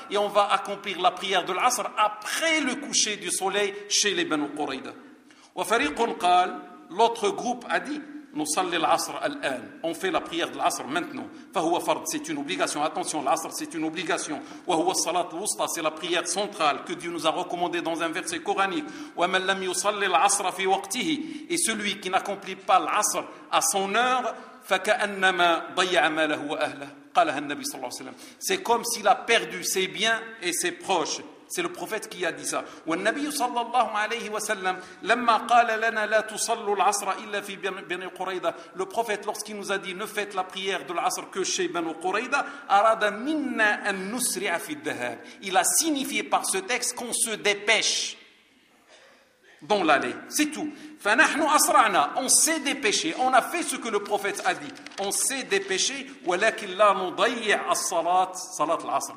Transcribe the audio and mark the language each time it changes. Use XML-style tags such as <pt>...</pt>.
<fr>Et on va accomplir la prière de l'Asr après le coucher du soleil chez les Banu Qurayda.</fr> <ar>Wa fariqun qal,</ar> <fr>l'autre groupe a dit,</fr> <ar>نصلي العصر الآن.</ar> <fr>On fait la prière de l'Asr maintenant.</fr> <ar>فهو فرض.</ar> <fr>C'est une obligation. Attention, l'Asr c'est une obligation.</fr> <ar>وهو الصلاة الوسطى.</ar> <fr>C'est la prière centrale que Dieu nous a recommandée dans un verset coranique.</fr> <ar>ومن لم يصلي العصر في وقته.</ar> <fr>Et celui qui n'accomplit pas l'Asr à son heure,</fr> <ar>فكأنما ضيع ماله وأهله. قالها النبي صلى الله عليه وسلم.</ar> <fr>C'est comme s'il a perdu ses biens et ses proches. C'est le prophète qui a dit ça.</fr> <ar>والنبي صلى الله عليه وسلم لما قال لنا لا تصلوا العصر إلا في بني قريظة.</ar> <fr>Le prophète, lorsqu'il nous a dit ne faites la prière de l'Asr que chez Banu Qurayda,</fr> <ar>أراد منا أن نسرع في الذهاب.</ar> <fr>Il a signifié par ce texte qu'on se dépêche dans l'allée. C'est tout.</fr> <ar>فنحن أسرعنا.</ar> <fr>On s'est dépêché. On a fait ce que le prophète a dit. On s'est dépêché.</fr> <ar>ولكن لا نضيع الصلاة صلاة العصر.</ar>